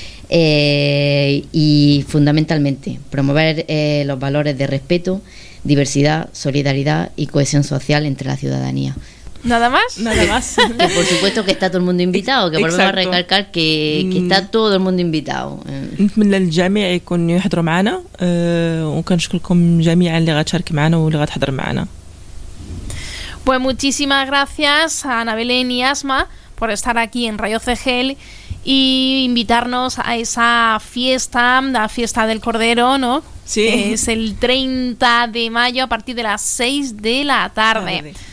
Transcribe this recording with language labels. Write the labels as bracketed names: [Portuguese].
[Spanish] Y fundamentalmente promover los valores de respeto, diversidad, solidaridad y cohesión social entre la ciudadanía. ¿Nada más? Nada más. Y por supuesto que está todo el mundo invitado, que volvemos a recalcar que está todo el mundo invitado. [Arabic] نتمنى للجميع يكون يحضر معنا وكنشكركم جميعا اللي غتشارك معنا واللي غتحضر معنا. [Spanish] Pues muchísimas gracias a Ana Belén y Asma por estar aquí en Radio CGL y invitarnos a esa fiesta, la fiesta del Cordero, ¿no? Sí. Es el 30 de mayo a partir de las 6 de la tarde.